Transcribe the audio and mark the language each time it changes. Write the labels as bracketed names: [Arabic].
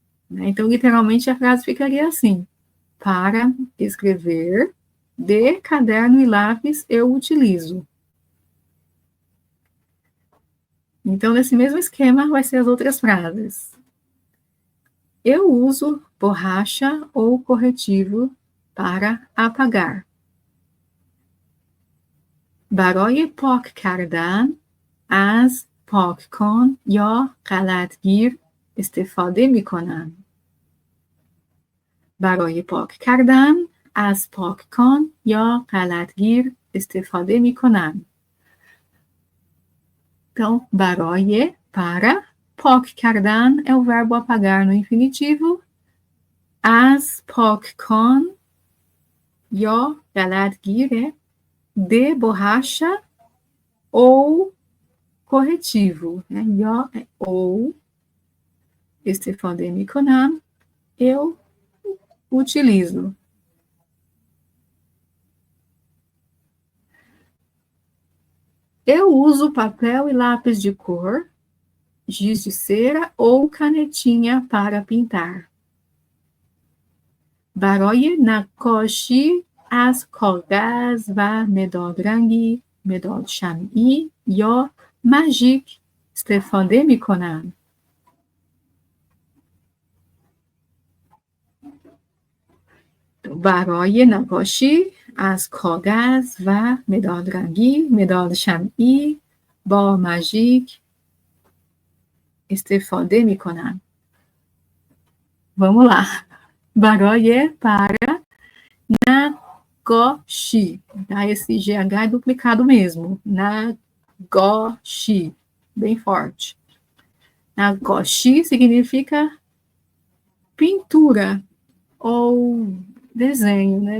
[Portuguese] Então, literalmente, a frase ficaria assim: para escrever, de caderno e lápis eu utilizo. Então, nesse mesmo esquema, vai ser as outras frases. Eu uso borracha ou corretivo para apagar. [Persian] برای پاک کردن از پاککن یا غلطگیر استفاده می کنم. برای پاک کردن از پاککن یا غلطگیر استفاده می کنم. [Portuguese] Então, [Persian] برای, [Portuguese] para, [Persian] پاک کردن [Portuguese] é o verbo apagar no infinitivo. [Persian] از پاککن یا غلطگیر [Portuguese] é de borracha ou corretivo, né? Yo é ou, [Persian] estefodemikonam, [Portuguese] eu utilizo. Eu uso papel e lápis de cor, giz de cera ou canetinha para pintar. [Persian] برای نقاشی از کاغذ و مداد رنگی، مداد شمعی یا ماژیک استفاده می کنم. برای نقاشی از کاغذ و مداد رنگی، مداد شمعی با ماژیک استفاده می کنم. [Portuguese] Vamos lá. [Persian] برای, [Portuguese] para, [Persian] nagoshi. [Portuguese] Tá? Esse GH é duplicado mesmo. Nagoshi. Bem forte. Nagoshi significa pintura ou desenho, né?